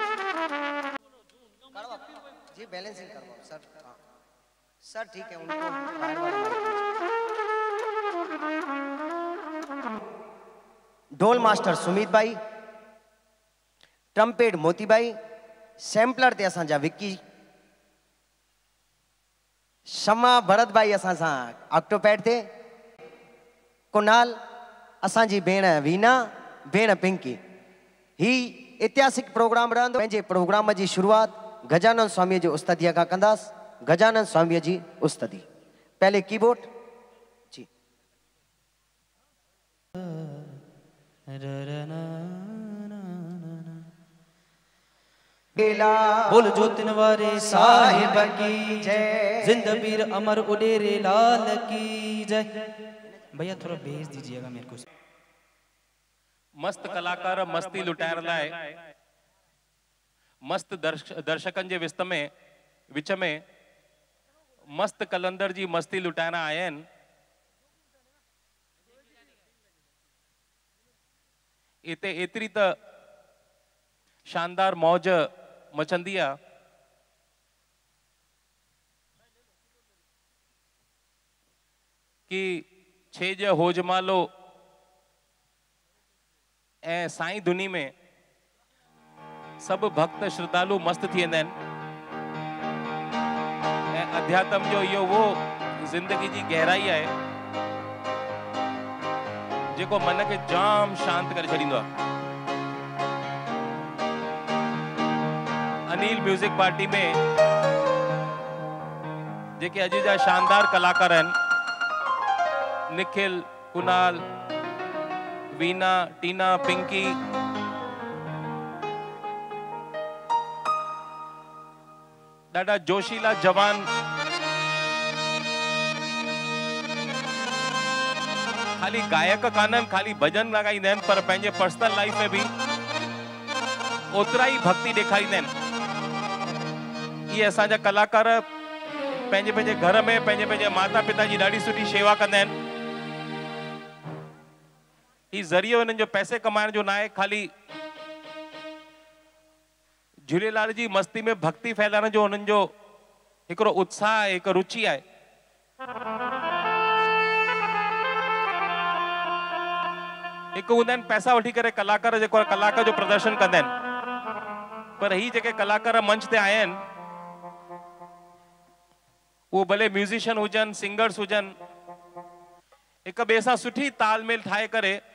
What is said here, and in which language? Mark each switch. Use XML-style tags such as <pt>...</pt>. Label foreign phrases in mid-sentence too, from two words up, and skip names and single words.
<hi>जी बैलेंसिंग करवाओ सर हाँ सर ठीक है उनको बाहर वाला ढोल मास्टर सुमित भाई ट्रम्पेट मोती भाई सैम्पलर</hi> <sd>ते असांजा</sd> <hi>विक्की</hi> <sd>शमा भरत भाई असां सां ऑक्टोपैड ते कुनाल असांजी भेण वीना भेण पिंकी ही ऐतिहासिक प्रोग्राम रहंदो पंहिंजे प्रोग्राम जी शुरुआत गजानन स्वामी जी उस्तादीअ खां कंदासीं गजानन स्वामी जी उस्तादी पहले कीबोर्ड जी</sd> <hi>बोल जोतिन वारे साहिब की जय, जिंद पीर अमर उडेरे लाल की जय। भैया थोड़ा भेज दीजिएगा मेरे को।</hi> <sd>मस्त कलाकार मस्ती लुटाइण लाइ मस्त दर्शकनि जे विच में मस्त कलंदर जी मस्ती लुटाइण आया आहिनि। इते एतिरी त शानदार मौज मचंदी आहे कि छेज होजमालो ऐं साईं धुनी में सब भक्त श्रद्धालु मस्त थी वेंदा आहिनि। ऐं अध्यात्म जो इहो वो जिंदगी जी गहराई आहे जेको मन खे जाम शांत करे छॾींदो आहे। अनिल म्यूजिक पार्टी में जेके अॼु जा शानदार कलाकार आहिनि, निखिल, कुणाल, वीना, टीना, पिंकी, ॾाढा जोशीला जवान खाली गायक काननि, खाली भजन लॻाईंदा आहिनि, पर पंहिंजे</sd> <en>personal life</en> <sd>में भी ओतिरा ई भक्ति ॾेखारींदा आहिनि। ये असांजा कलाकार पंहिंजे पंहिंजे घर में पंहिंजे पंहिंजे माता पिता जी ॾाढी सुठी शेवा कंदा आहिनि। ही ज़रियो हिननि जो पैसे कमाइण जो ना आहे, खाली झूलेलाल जी मस्ती में भक्ति फैलाइण जो हुननि जो हिकिड़ो उत्साह आहे, हिकु रुचि आहे। हिकु हूंदा आहिनि पैसा वठी करे कलाकार जेको कलाकार जो प्रदर्शन कंदा आहिनि, पर ही जेके कलाकार मंच ते आया आहिनि वो भले म्यूजिशियन हुजन, सिंगर्स हुजन, एक ॿिए सां सुठी तालमेल ठाहे करे</sd>